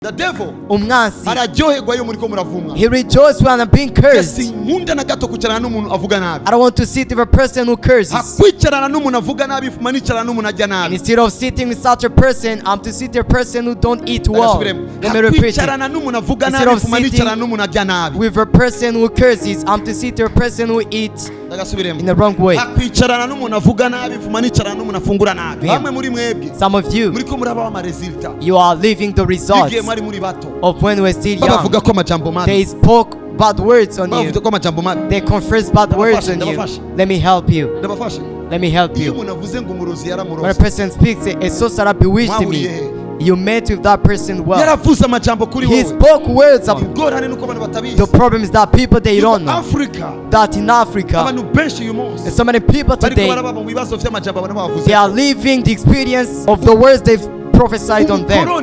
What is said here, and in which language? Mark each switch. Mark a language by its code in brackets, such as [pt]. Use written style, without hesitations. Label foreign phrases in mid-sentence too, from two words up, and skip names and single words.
[en] The devil [rn] umwansi araryoherwa iyo muriko muravumwa. [en] He rejoices when I'm being cursed. [rn] Sinkunda na gato kwicarana n'umuntu avuga nabi. [en] I don't want to sit with a person who curses. [rn] Hakwicarana n'umuntu avuga nabi fuma nicarana n'umuntu ajya nabi. [en] Instead of sitting with such a person, I'm to sit with a person who don't eat well. Let me repeat it. [rn] Hakwicarana n'umuntu avuga nabi fuma nicarana n'umuntu ajya nabi. [en] With a person who curses, I'm to sit with a person who eats in the wrong way. [rn] Hakwicarana n'umuntu avuga nabi fuma nicarana n'umuntu afungura nabi. Bamwe muri mwebwe, [en] some of you, [rn] muriko muraba ama resulta. [en] You are living the results of when we're still young. They spoke bad words on you. They confess bad words on you. Let me help you. Let me help you. When a person speaks, a sorcerer bewitched me. You met with that person well. He spoke words of the problem is that people they don't know that in Africa there's so many people today they are living the experience of the words they've prophesied on them.